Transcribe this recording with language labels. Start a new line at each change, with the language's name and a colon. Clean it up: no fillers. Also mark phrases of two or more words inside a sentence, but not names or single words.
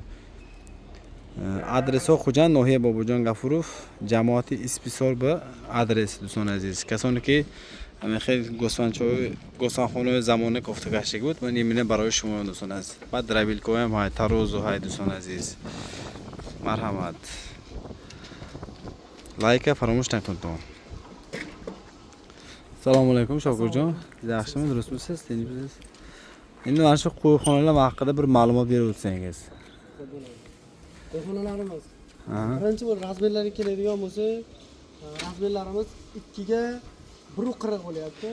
Tajik: Адресҳо Хуҷанд, ноҳияи Бобоҷон Гафуров, ҷамоати Исписор ба адрес дӯстон азиз. Касоне ки хеле гӯсфандхонаи замона кофтакашӣ буд, ман имина барои шумо дӯстон азиз. Баъд равилкоям ҳай, тарозу ҳай дӯстон азиз. Марҳамат. Лайка фаромӯш накунтон.
Uzbek: Assalomu alaykum Shokurjon. Yaxshimi, durustmisiz? Tinchmisiz? Endi mana shu qo'yxonalar haqida bir ma'lumot berib o'tsangiz. Qo'yxonalarimiz. Birinchi bo'lib razmerlarga keladigan bo'lsa, razmerlarimiz 2 ga 1.40 bo'lyapti.